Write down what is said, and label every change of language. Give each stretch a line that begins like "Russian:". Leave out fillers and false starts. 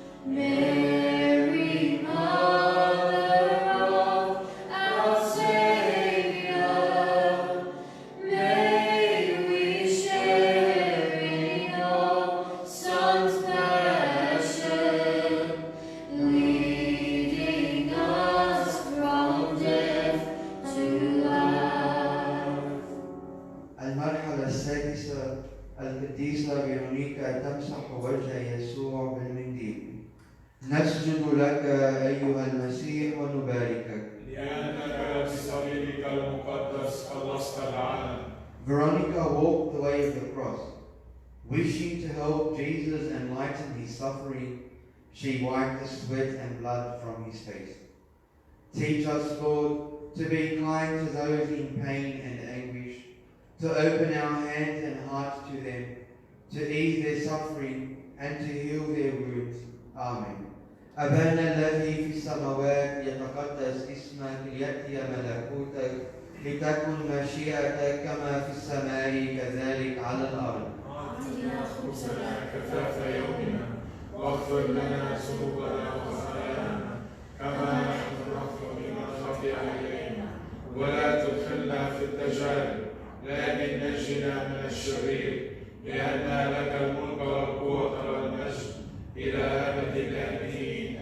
English: Mary, Mother of our Savior, may we share in your Son's passion, leading us from death to life.
Arabic: المرحلة السادسة، القديسة فيرونيكا تمسح وجه يسوع بالمنديل. نسجد لك أيها المسيح ونباركك. لأنك بصليبك المقدس خلصت العالم.
English: Veronica walked the way of the cross. Wishing to help Jesus and lighten his suffering, she wiped the sweat and blood from his face. Teach us, Lord, to be kind to those in pain and anguish, to open our hands and hearts to them, to ease their suffering and to heal their wounds. Amen.
Arabic: أبانا الذي في السماوات يتقدس اسمك ليأتي ملكوتك لتكن مشيئتك كما في السماء كذلك على الأرض. أعطنا خبزنا كفاف يومنا، واغفر لنا ذنوبنا وخطايانا كما نحن نغفر لمن خطئ إلينا، ولا تدخلنا في التجارب لكن نجنا من الشرير، لأن لك الملك والقوة والمجد إلى أبد الآبدين.